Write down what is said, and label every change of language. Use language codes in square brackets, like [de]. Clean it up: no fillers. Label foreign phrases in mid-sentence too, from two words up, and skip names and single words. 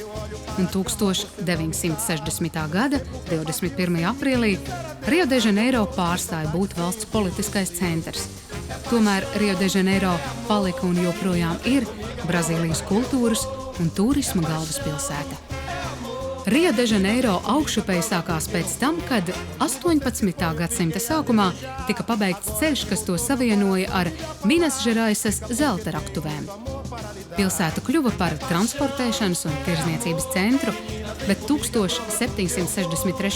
[lv] Un 1960. gada 21. aprīlī Rio de Janeiro pārstāja būt valsts politiskais centrs. Tomēr Rio de Janeiro palika un joprojām ir Brazīlijas kultūras un turisma galvaspilsēta. Rio de Janeiro augšupēja sākās pēc tam, kad 18. gadsimta sākumā tika pabeigts ceļš, kas to savienoja ar Minas Žeraisas zelta raktuvēm. Pilsēta kļuva par transportēšanas un tirdzniecības centru, bet 1763.